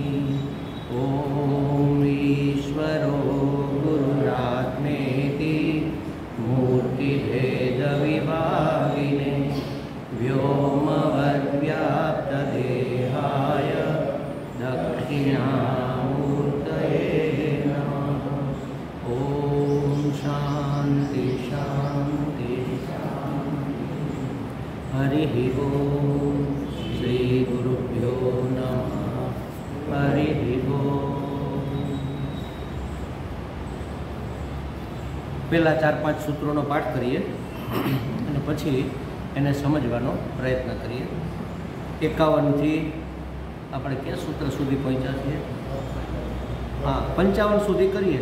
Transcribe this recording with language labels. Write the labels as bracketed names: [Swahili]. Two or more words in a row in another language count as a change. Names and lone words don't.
[Sanskrit] ॐ ईश्वरो गुरुरात्मेति मूर्तिभेदविभागिने व्योमवद्व्याप्तदेहाय दक्षिणामूर्तये नमः। ॐ शान्ति शान्ति शान्ति। हरिः ॐ श्रीगुरुभ्यो नमः। हरिः ॐ। [Gujarati] પહેલાં 4-5 સૂત્રોનો પાઠ કરીએ અને પછી એને સમજવાનો પ્રયત્ન કરીએ। 51થી આપણે ક્યાં સૂત્ર સુધી પહોંચ્યા છીએ? હા, 55 સુધી કરીએ।